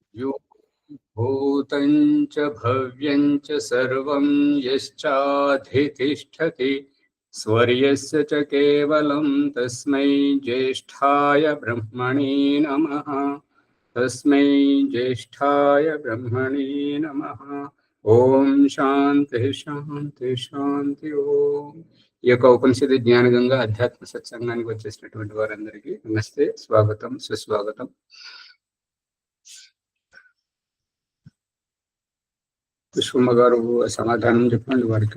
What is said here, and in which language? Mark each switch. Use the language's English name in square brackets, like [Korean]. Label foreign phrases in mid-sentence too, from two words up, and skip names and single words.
[Sanskrit] यो भूतं च भव्यं च सर्वं यश्चाधितिष्ठति स्वर्यस्य च केवलं तस्मै ज्येष्ठाय ब्रह्मणे नमः। तस्मै ज्येष्ठाय ब्रह्मणे नमः। ఓం శాంతి శాంతి శాంతి ఓం. [Telugu] ఈ యొక్క ఉపనిషత్తు జ్ఞానగంగా అధ్యాత్మ సత్సంగానికి వచ్చేసినటువంటి వారందరికీ నమస్తే, స్వాగతం, సుస్వాగతం. పుష్పమ్మ గారు సమాధానం చెప్పండి వారికి.